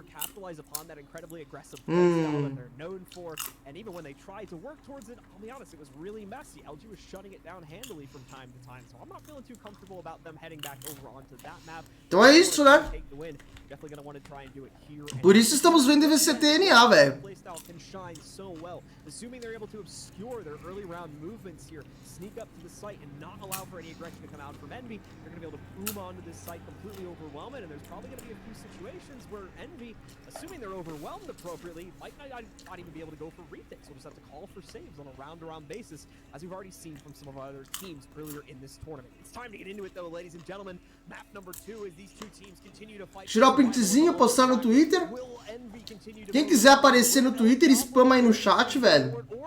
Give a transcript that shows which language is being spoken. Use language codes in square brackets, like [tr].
[en] Capitalize upon that incredibly aggressive play style that they're known for, and even when they tried to work towards it, I'll be honest, it was really messy. LG was shutting it down handily from time to time, so I'm not feeling too comfortable about them heading back over onto that map. [pt] Então é isso, né? [en] Definitely going to want to try and do it here. [pt] Por isso estamos vendo VCT NA, velho. [en] Playstyle can shine so well, assuming they're able to obscure their early round movements here, sneak up to the site and not allow for any aggression to come out from Envy. They're going to be able to boom onto this site, completely overwhelm it, and there's probably going to be a few situations where Envy, assuming they're overwhelmed appropriately, might not even be able to go for retakes. We'll just have to call for saves on a round-to-round basis, as we've already seen from some of our other teams earlier in this tournament. It's time to get into it, though, ladies and gentlemen. Map number 2 as these two teams continue to fight. [pt] Tirar o printzinho, postar no Twitter. Quem quiser aparecer no Twitter, spama aí no chat, velho.